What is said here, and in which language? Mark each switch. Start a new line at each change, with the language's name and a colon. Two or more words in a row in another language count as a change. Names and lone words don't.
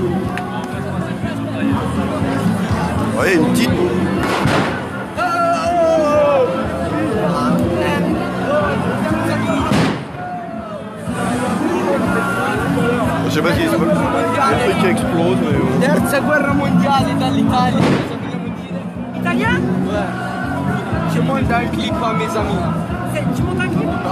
French: Vous voyez, une petite... Je sais pas si c'est pas le truc qui explose, mais...
Italian: Terza guerra mondiale dall'Italia, cosa vogliamo dire?
French: Italien? Ouais. Je monte un clip à mes amis. Tu montes un clip?